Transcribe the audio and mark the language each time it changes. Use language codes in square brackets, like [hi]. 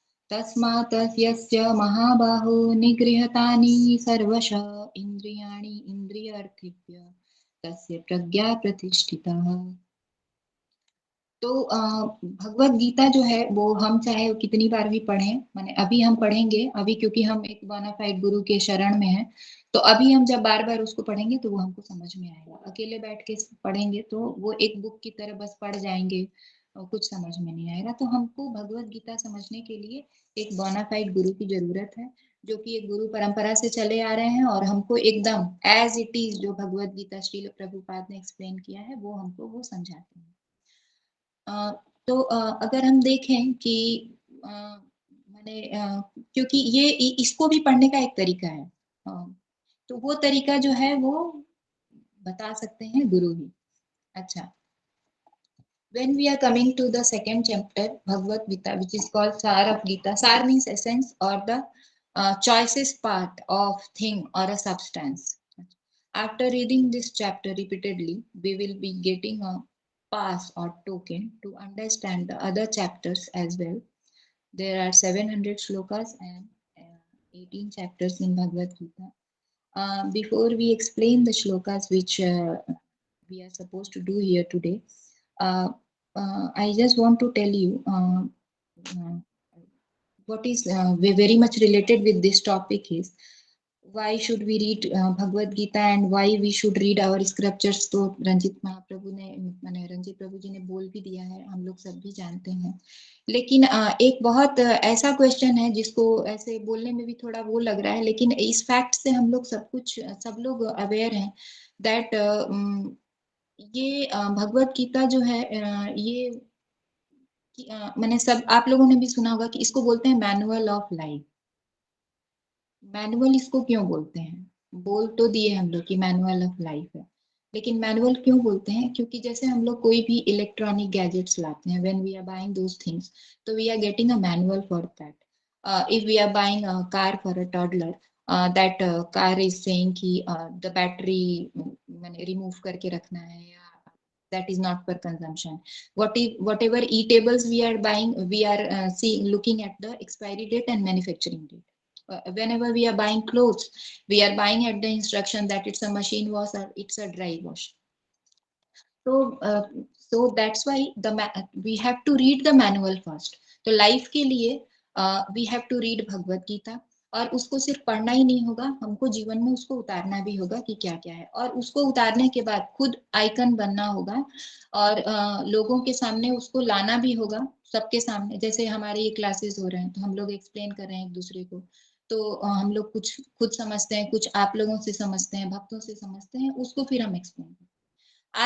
[sa] तस्मात् यस्य महाबाहो निगृहीतानि सर्वशः इन्द्रियाणि इन्द्रियार्थिभ्य तस्य प्रज्ञा प्रतिष्ठितः। [hi] तो भगवत गीता जो है वो हम चाहे कितनी बार भी पढ़ें, माने अभी हम पढ़ेंगे, अभी क्योंकि हम एक बोनाफाइड गुरु के शरण में हैं, तो अभी हम जब बार बार उसको पढ़ेंगे तो वो हमको समझ में आएगा। अकेले बैठ के पढ़ेंगे तो वो एक बुक की तरह बस पढ़ जाएंगे और कुछ समझ में नहीं आएगा। तो हमको भगवत गीता समझने के लिए एक बोनाफाइड गुरु की जरूरत है, जो कि एक गुरु परंपरा से चले आ रहे हैं और हमको एकदम एज इट इज जो भगवत गीता श्रील प्रभुपाद ने एक्सप्लेन किया है वो हमको वो समझाते हैं। तो अगर हम देखें कि मैंने क्योंकि ये इसको भी पढ़ने का एक तरीका है, तो वो तरीका जो है वो बता सकते हैं गुरु ही। [en] अच्छा, when we are coming to the second chapter Bhagavad Gita, which is called Sar of Gita. Sar means essence or the choicest part of thing or a substance. After reading this chapter repeatedly, we will be getting a pass or token to understand the other chapters as well. There are 700 shlokas and 18 chapters in Bhagavad Gita. Before we explain the shlokas which we are supposed to do here today, I just want to tell you uh, what is very much related with this topic is why should we read Bhagavad Gita and why we should read our scriptures। [hi] तो रंजित महाप्रभु ने मैंने रंजित प्रभु जी ने बोल भी दिया है, हम लोग सब भी जानते हैं। लेकिन एक बहुत ऐसा क्वेश्चन है जिसको ऐसे बोलने में भी थोड़ा वो लग रहा है, लेकिन इस फैक्ट से हम लोग सब लोग अवेयर हैं दैट ये भगवत गीता जो है ये मैंने सब आप लोगों ने भी सुना होगा कि इसको बोलते हैं मैनुअल ऑफ लाइफ। मैनुअल इसको क्यों बोलते हैं? बोल तो दिए हम लोग कि मैनुअल ऑफ लाइफ है, लेकिन मैनुअल क्यों बोलते हैं? क्योंकि जैसे हम लोग कोई भी इलेक्ट्रॉनिक गैजेट्स लाते हैं, [en] When we are buying those things, तो we are getting a manual for that. If we are buying a car for a toddler, that car is saying कि the battery [hi] मैंने रिमूव करके रखना है, [en] या that is not for consumption. Whatever eatables we are buying, we are looking at the expiry date and manufacturing date. Whenever we are buying clothes, we are buying at the instruction that it's a machine wash or it's a dry wash. So that's why we have to read the manual first. [hi] तो life के लिए [en] we have to read [hi] Bhagavad Gita, और उसको सिर्फ पढ़ना ही नहीं होगा, हमको जीवन में उसको उतारना भी होगा कि क्या क्या है, और उसको उतारने के बाद खुद आइकन बनना होगा और लोगों के सामने उसको लाना भी होगा, सबके सामने। जैसे हमारे ये क्लासेस हो रहे हैं तो हम लोग एक्सप्लेन कर रहे हैं एक दूसरे को, तो हम लोग कुछ खुद समझते हैं, कुछ आप लोगों से समझते हैं, भक्तों से समझते हैं, उसको फिर हम एक्सप्लेन करते हैं।